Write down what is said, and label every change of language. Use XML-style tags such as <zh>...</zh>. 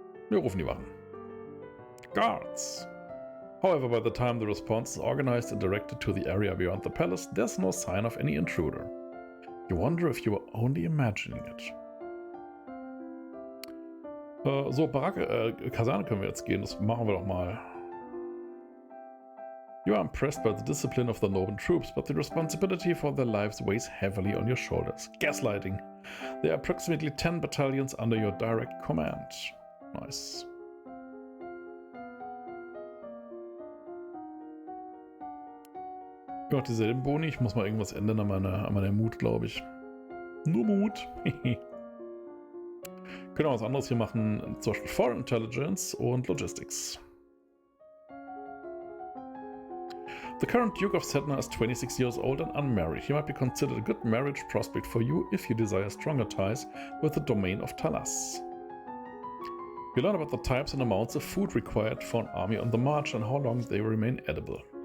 <de>Wir rufen die Wachen.</de> <en>Guards! However, by the time the response is organized and directed to the area beyond the palace, there's no sign of any intruder. You wonder if you were only imagining it.</en> <de>So, Kaserne können wir jetzt gehen, das machen wir doch mal.</de> <en>You are impressed by the discipline of the noble troops, but the responsibility for their lives weighs heavily on your shoulders. Gaslighting. There are approximately 10 battalions under your direct command. Nice.</en> <de>Ja, dieselben Boni. Ich muss mal irgendwas ändern an meiner Mut, glaube ich. Nur Mut. Können wir was anderes hier machen, zum Beispiel Foreign Intelligence und Logistics.</de> <en>The current Duke of Sedna is 26 years old and unmarried. He might be considered a good marriage prospect for you if you desire stronger ties with the domain of Talas. You learn about the types and amounts of food required for an army on the march and how long they remain edible.</en>